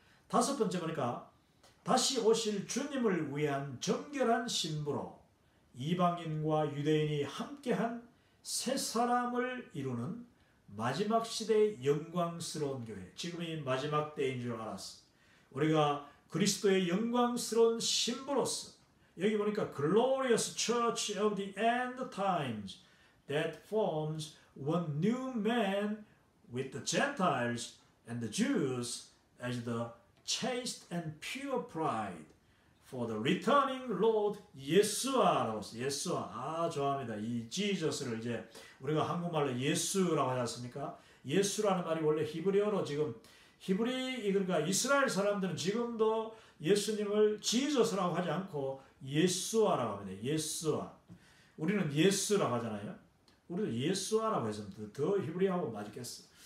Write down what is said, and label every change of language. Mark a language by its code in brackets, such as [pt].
[ko] 다섯 번째 보니까 다시 오실 주님을 위한 정결한 신부로 이방인과 유대인이 함께한 새 사람을 이루는 마지막 시대의 영광스러운 교회. 지금이 마지막 때인 줄 알았어. 우리가 그리스도의 영광스러운 신부로서 여기 보니까 [en] glorious church of the end times that forms one new man with the Gentiles and the Jews as the chaste and pure bride for the returning Lord [ko] 예수아라고 했어요. 예수아. 좋아합니다. 이 지저스를 이제 우리가 한국말로 예수라고 하지 않습니까? 예수라는 말이 원래 히브리어로 지금 그러니까 이스라엘 사람들은 지금도 예수님을 지저스라고 하지 않고 예수아라고 합니다. 예수아. 우리는 예수라고 하잖아요. 우리도 예수아라고 해서 더 히브리어하고 맞겠어.